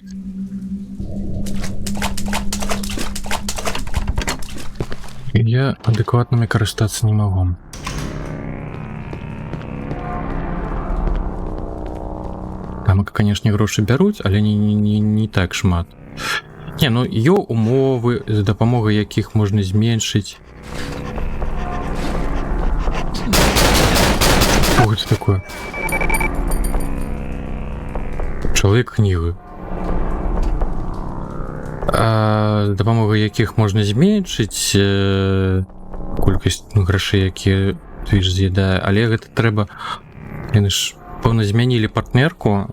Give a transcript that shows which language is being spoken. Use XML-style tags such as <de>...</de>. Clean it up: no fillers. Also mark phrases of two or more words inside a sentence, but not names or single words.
<be>Я адэкватнымі карыстацца не магу. Там, канешне, грошы бяруць, але не так шмат. Не, ну, ёсць умовы, за дапамогай якіх можна зменшыць.</be> <ru>Что это такое?</ru> <be>Чалавек кнігы. За дапамогай якіх можна зменшыць колькасць грашэй, якія Twitch з'ядае, але гэта трэба... Яны ж, пэўна, змянілі партнерку.</be>